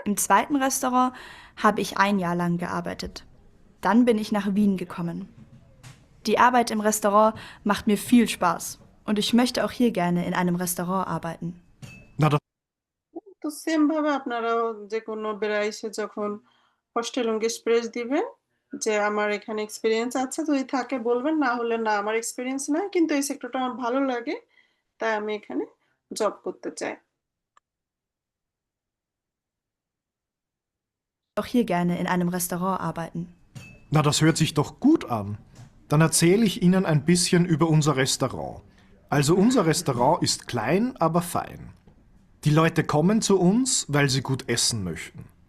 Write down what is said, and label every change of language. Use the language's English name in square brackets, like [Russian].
[German] Im zweiten Restaurant habe ich 1 Jahr lang gearbeitet. Dann bin ich nach Wien gekommen. Die Arbeit im Restaurant macht mir viel Spaß und ich möchte auch hier gerne in einem Restaurant arbeiten. Na, [Bangla] তো same ভাবে আপনারাও যে কোনো বেরাইসে যখন Vorstellungsgespräch দিবেন যে আমার এখানে এক্সপেরিয়েন্স আছে যদি থাকে বলবেন না হলে না আমার এক্সপেরিয়েন্স নাই কিন্তু এই সেক্টরটা আমার ভালো লাগে তাই আমি এখানে জব করতে চাই [German] Auch hier gerne in einem Restaurant arbeiten. Na, das hört sich doch gut an. Dann erzähle ich Ihnen ein bisschen über unser Restaurant. Also unser Restaurant ist klein, aber fein. Die Leute kommen zu uns, weil sie gut essen möchten.